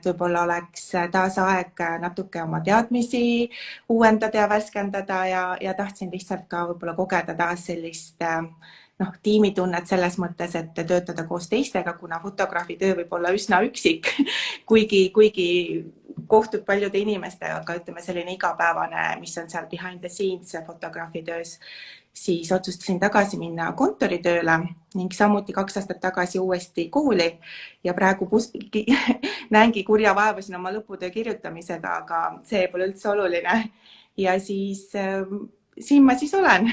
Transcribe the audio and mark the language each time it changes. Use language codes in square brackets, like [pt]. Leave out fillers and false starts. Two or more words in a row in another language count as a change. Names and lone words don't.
[et] võib-olla oleks taas aeg natuke oma teadmisi uuendada ja värskendada ja tahtsin lihtsalt ka võib-olla kogeda taas sellist tiimitunnet selles mõttes, et töötada koos teistega, kuna fotograafi töö võib olla üsna üksik, kuigi kohtub paljude inimestega, aga ütleme selline igapäevane, mis on seal [en] behind the scenes [et] fotograafi töös, siis otsustasin tagasi minna kontoritööle ning samuti 2 aastat tagasi uuesti kooli ja praegu näengi kurja vaeva siin oma lõputöö kirjutamisega, aga see pole üldse oluline. Ja siis siin ma siis olen.